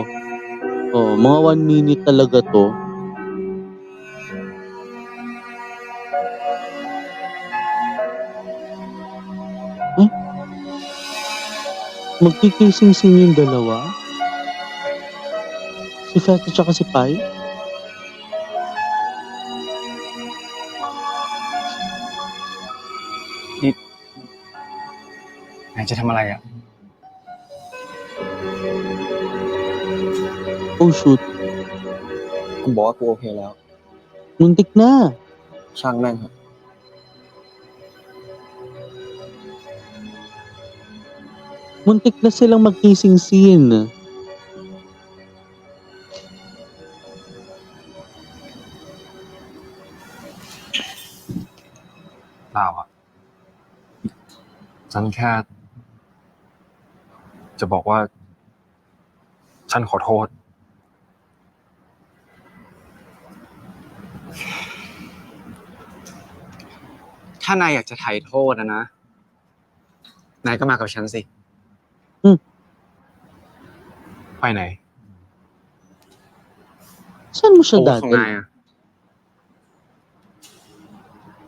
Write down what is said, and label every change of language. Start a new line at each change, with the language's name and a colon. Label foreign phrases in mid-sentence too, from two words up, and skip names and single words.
Filipino: Oh, mga 1 minute talaga to. Magkikissing scene yung dalawa? Si Fet at saka si Pai?
Thai: นายจะทำอะไรอ่ะ
English: Oh shoot.
Thai: กูบอกว่ากูโอเคแล้ว
Filipino: Muntik na.
Thai: ช่างแม่งเถอะ
Filipino: Muntik na silang mag-kissing scene.
Thai: เปล่าอ่ะ ฉันแค่ จะบอกว่า ฉันขอโทษ ถ้านายอยากจะไถ่โทษนะ นายก็มากับฉันสิ ไปไหน
Filipino: Saan mo siya
Thai: โอ้ของ
Filipino: dadalhin?
Thai: นายอ่ะ